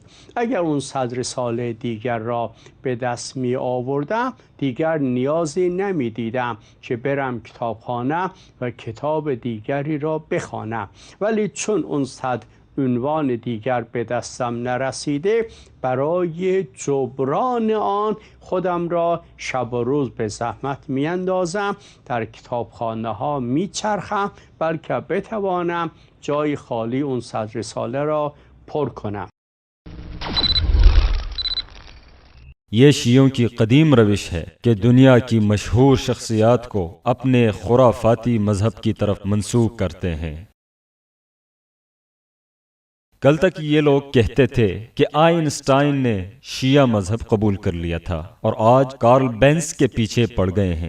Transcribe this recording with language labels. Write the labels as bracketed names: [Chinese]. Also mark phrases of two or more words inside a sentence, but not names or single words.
[Persian] اگر اون 100 رساله دیگر را به دست می آوردم دیگر نیازی نمی دیدم که برم کتابخانه و کتاب دیگری را بخوانم، ولی چون اون 100 عنوان دیگر به دستم نرسیده، برای جبران آن خودم را شب و روز به زحمت می اندازم، در کتابخانه ها می چرخم، بلکه بتوانم جای خالی اون 100 رساله را پر کنم. [Urdu] یہ شیعوں کی قدیم روش ہے کہ دنیا کی مشہور شخصیات کو اپنے خرافاتی مذہب کی طرف منسوخ کرتے ہیں۔ کل تک یہ لوگ کہتے تھے کہ آئنسٹائن نے شیعہ مذہب قبول کر لیا تھا اور آج کارل بینز کے پیچھے پڑ گئے ہیں۔